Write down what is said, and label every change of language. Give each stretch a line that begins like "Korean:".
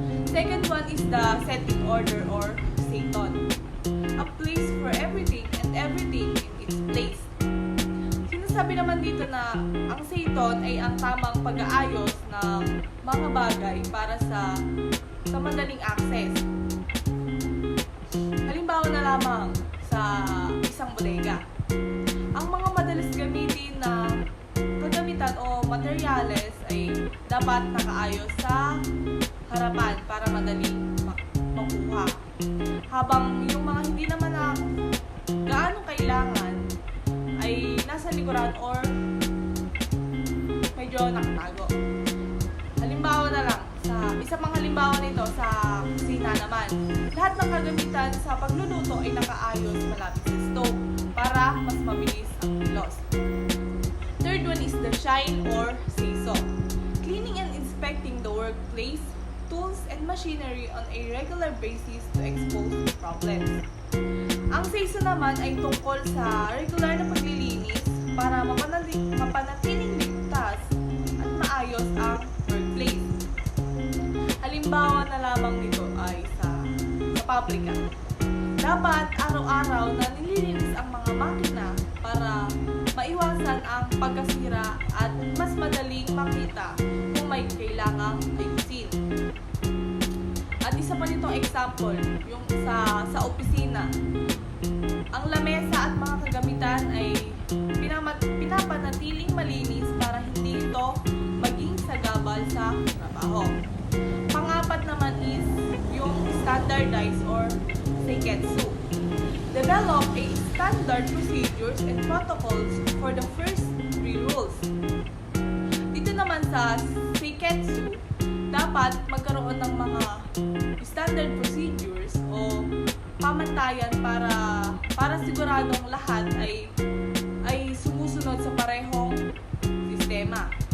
English: Second one is the set in order or seton. A place for everything and everything in its place.
Filipino: Sinasabi naman dito na ang seton ay ang tamang pag-aayos ng mga bagay para sa madaling access. Halimbawa na lamang sa isang bodega. Ang mga madalas gamitin na kagamitan o materyales ay dapat nakaayos sa harapan para madaling makuha. Habang yung mga hindi naman na gaano kailangan ay nasa likuran or medyo nakatago. Halimbawa na lang, isa pang halimbawa nito sa kusina naman. Lahat ng kagamitan sa pagluluto ay nakaayos malapit sa stove para mas mabilis ang kilos.
English: Third one is the shine or say-so. Cleaning and inspecting the workplace, tools, and machinery on a regular basis to expose problems.
Filipino: Ang say-so naman ay tungkol sa regular na paglilinis para mapanatiling ligtas at maayos ang workplace. Halimbawa na lamang nito ay sa pabrika. Dapat araw-araw na nililinis ang mga makina para maiwasan ang pagkasira at mas madaling makita kung may kailangang ayusin. At isa pa nitong example, yung sa opisina. Ang lamesa at mga kagamitan ay pinapanatiling malinis para hindi ito maging sagabal sa trabaho. Pang-apat naman is yung standardize or seiketsu.
English: Develop a standard procedures and protocols for the first 3 rules.
Filipino: Dito naman sa seiketsu, dapat magkaroon ng mga standard procedures o pamantayan para siguradong lahat ay sumusunod sa parehong sistema.